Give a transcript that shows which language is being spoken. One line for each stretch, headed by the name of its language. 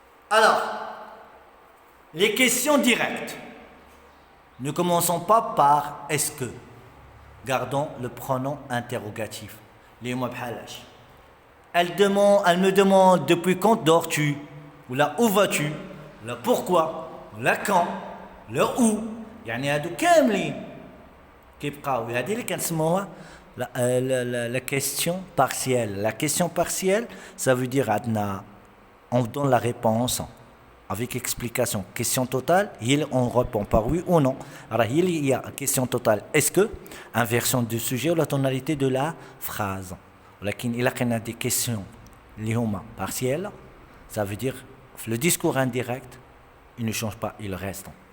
French: Alors, les questions directes. Ne commençons pas par est-ce que. Gardons le pronom interrogatif. Elle me demande depuis quand dors-tu? Ou là où vas-tu? Là pourquoi? Là quand? Là où?
Arabic: يعني هادو كاملين كيبقاو هذه اللي كنسموها la question partielle.
French: La question partielle, ça veut dire on donne la réponse avec explication. Question totale, on répond par oui ou non. Alors il y a question totale. Est-ce que inversion du sujet ou la tonalité de la phrase. لكن il y a des questions اللي هما partielles, ça veut dire le discours indirect, il ne change pas, il reste.